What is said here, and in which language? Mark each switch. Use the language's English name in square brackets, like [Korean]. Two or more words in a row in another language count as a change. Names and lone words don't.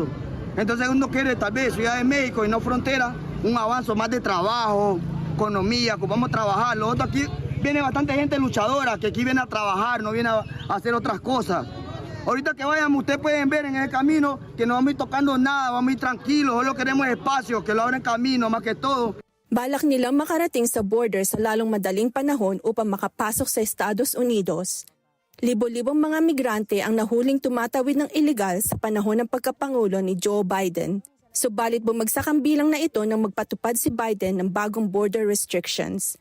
[Spanish] Entonces uno quiere tal vez Ciudad de México y no frontera, un avance más de trabajo, economía, que vamos a trabajar. Lo otro aquí viene bastante gente luchadora que aquí viene a trabajar, no viene a hacer otras cosas. Ahorita que vayamos, ustedes pueden ver en el camino que no vamos a ir tocando nada, vamos a ir tranquilos, solo queremos espacio, que lo abren camino más que todo. [Filipino] Balak nilang makarating sa border sa lalong madaling panahon upang makapasok sa Estados Unidos. Libo-libong mga migrante ang nahuling tumatawid ng ilegal sa panahon ng pagkapangulo ni Joe Biden. Subalit bumagsak ang bilang na ito nang magpatupad si Biden ng bagong [English] border restrictions.